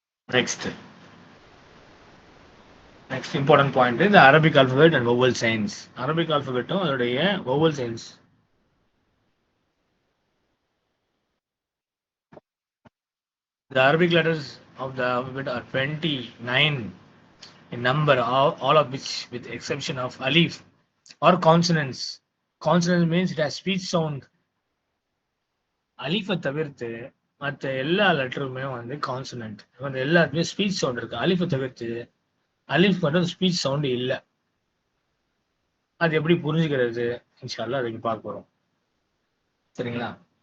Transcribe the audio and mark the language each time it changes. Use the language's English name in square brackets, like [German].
[English] Next important point இந்த Arabic alphabet and vowel signs. Arabic ஆல்பபெட்டும் அதோடைய vowel signs. The Arabic letters of the alphabet are 29 in number, all of which, with exception of alif, or consonants. Consonants means it has speech sound. [Tamil] அலிஃபை தவிர்த்து மற்ற எல்லா லெட்டருமே consonant. எல்லாத்துமே speech sound இருக்கு. அலிஃபை தவிர்த்து அலிஃப் மட்டும் speech sound இல்லை. அது எப்படி புரிஞ்சுக்கிறது இன்ஷா அல்லாஹ் அதுக்கு பார்க்க போறோம். சரிங்களா?